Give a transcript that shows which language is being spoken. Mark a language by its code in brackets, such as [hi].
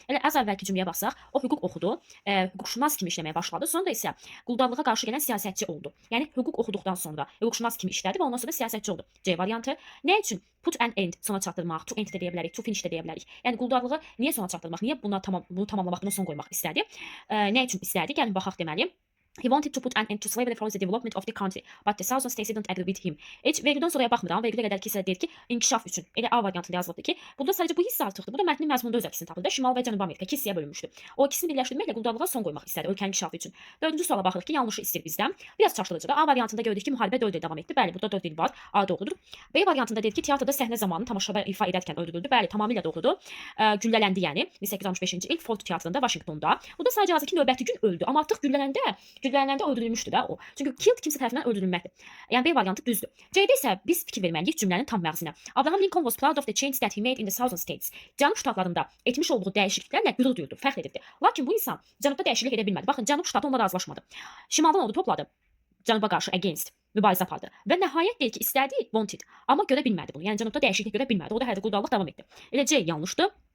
[az] Elə az əvvəlki cümləyə baxsaq, o hüquq oxudu, hüquqşünas kimi işləməyə başladı. Sonra da isə quldarlığa qarşı gələn siyasətçi oldu. Yəni hüquq oxuduqdan sonra hüquqşünas kimi işlədi və ondan sonra siyasətçi oldu. C variantı. Nə üçün? [en] Put an end [az] sona çatdırmaq, to end də deyə bilərik, to finish də deyə bilərik. Yəni quldarlığı niyə sona çatdırmaq, niyə bunu tamamlamaq, buna son qoymaq istədi? Nə üçün istədi? Gəlin baxaq deməli. [en] He wanted to put an end to slavery for the development of the country, but the Southern states didn't agree with him. [az] Heç vergüldən sonraya baxmıram, vergülə qədərki hissə deyir ki, inkişaf üçün. Elə A variantında yazılıbdır ki, burada sadəcə bu hissə artıqdır. Bu da mətnin məzmununda öz əksini tapır da, Şimal və Cənubi Amerika iki hissəyə bölünmüşdü. O ikisini birləşdirməklə quldarlığa son qoymaq istədi ölkənin inkişafı üçün. Dördüncü suala baxırıq ki, yanlışı istəyir bizdən. Biraz çaşdırıcıdır. A variantında gördük ki, müharibə 4 il davam etdi. Bəli, burada 4 il var. A doğrudur. B variantında deyir ki, teatrda səhnə zamanı tamaşada ifa edərkən öldürüldü. Bəli, tamamilə doğrudur. Güllələndi yəni 1865-ci il Ford teatrında Vaşinqtonda. Burada sadəcə yazır ki, növbəti gün öldü. Amma artıq güllələndə öldürülmüşdü də o. Çünki killed kimsə tərəfindən öldürülməkdir. Yəni B variantı düzdür. C-də isə biz fikir verməliyik cümlənin tam məğzinə. [en] Abraham Lincoln was proud of the changes that he made in the Southern states. [az] Cənub ştatlarında etmiş olduğu dəyişikliklərlə qürur duyurdu, fəxr edirdi. Lakin bu insan cənubda dəyişiklik edə bilmədi. Baxın, Cənub ştatı onunla razılaşmadı. Şimaldan ordu topladı. Cənuba qarşı against mübarizə apardı. Və nəhayət deyir ki, istədi, wanted. Amma görə bilmədi bunu. Yəni cənubda dəyişiklik görə bilmədi. Orada hələ də quldarlıq davam etdi. Elə C yanlışdır.